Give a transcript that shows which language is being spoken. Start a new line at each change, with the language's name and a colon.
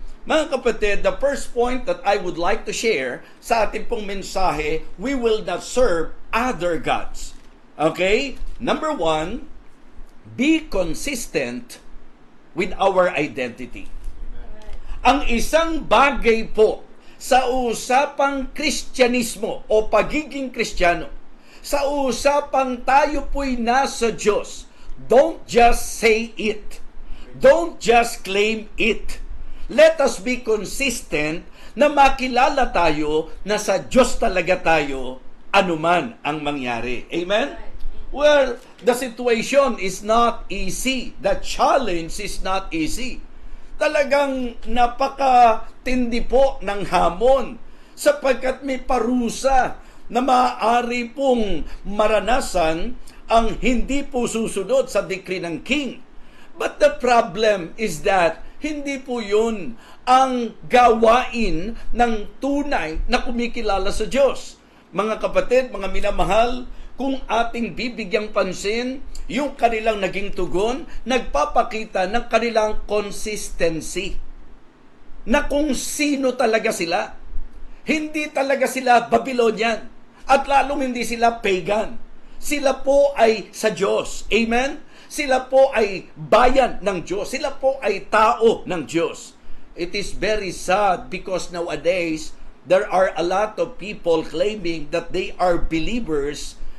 Filipino: Mga kapatid,
English: the first point that I would like to share
Filipino: sa ating pong mensahe,
English: we will not serve other gods. Okay? Number 1, be consistent with our identity.
Filipino: Ang isang bagay po sa usapang Kristyanismo o pagiging Kristiyano, sa usapang tayo po'y nasa Diyos,
English: don't just say it. Don't just claim it. Let us be consistent
Filipino: na makilala tayo na sa Diyos talaga tayo anuman ang mangyari. Amen?
English: Well, the situation is not easy. The challenge is not easy.
Filipino: Talagang napakatindi po ng hamon sapagkat may parusa na maaari pong maranasan ang hindi po susunod sa decree ng king.
English: But the problem is that
Filipino: hindi po yun ang gawain ng tunay na kumikilala sa Diyos. Mga kapatid, mga minamahal, kung ating bibigyang pansin, yung kanilang naging tugon, nagpapakita ng kanilang consistency. Na kung sino talaga sila. Hindi talaga sila Babylonian. At lalong hindi sila pagan. Sila po ay sa Diyos. Amen? Sila po ay bayan ng Diyos. Sila po ay tao ng Diyos.
English: It is very sad because nowadays, there are a lot of people claiming that they are believers,